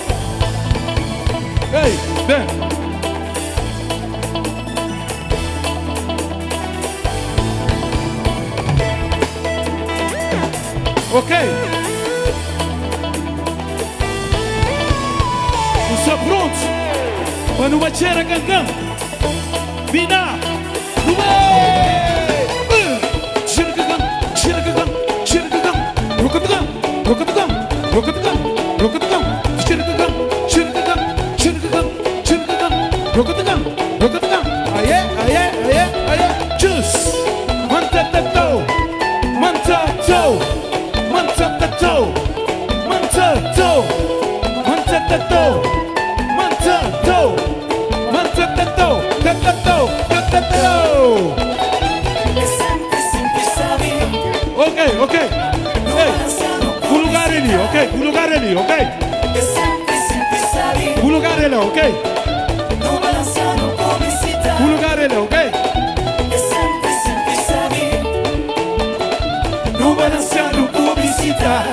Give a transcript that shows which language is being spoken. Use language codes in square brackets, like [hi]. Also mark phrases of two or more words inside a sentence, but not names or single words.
[pt] Ei, vem. Ok? Estão prontos para uma tcheira cancan? Vina! Tcheira cancan, tcheira cancan, tcheira cancan, rocatacam, rocatacam, rocatacam, rocatacam, tcheira cancan, tcheira cancan, tcheira cancan, tcheira cancan, rocatacam, rocatacam. Aê, aê, aê, aê, juice! Mantatatau, mantatou. Mantatatau, mantatou, mantatatau, mantatou, mantatatau, tatatau, tatatau. Ok, ok. Ei, o lugar ali, ok? O lugar ali, ok? O lugar ali, ok? O lugar ali, ok? No balançando publicidade.